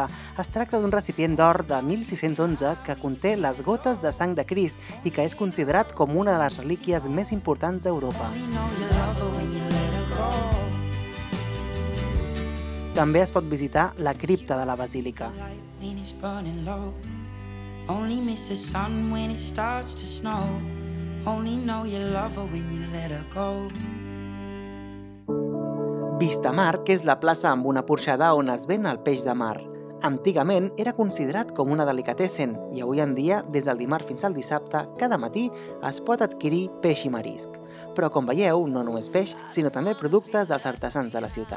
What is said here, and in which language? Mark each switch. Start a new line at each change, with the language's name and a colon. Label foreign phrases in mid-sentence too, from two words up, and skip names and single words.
Catalan: Es tracta d'un recipient d'or de 1611 que conté les gotes de sang de Crist i que és considerat com una de les relíquies més importants d'Europa. També es pot visitar la cripta de la basílica.
English: When it's burning low, only miss the sun when it starts to snow. Only know you love her when you let her go.
Catalan: Vistamar, que és la plaça amb una porxada on es ven el peix de mar. Antigament era considerat com una delicatessen i avui en dia, des del dimarts fins al dissabte, cada matí es pot adquirir peix i marisc. Però com veieu, no només peix, sinó també productes dels artesans de la ciutat.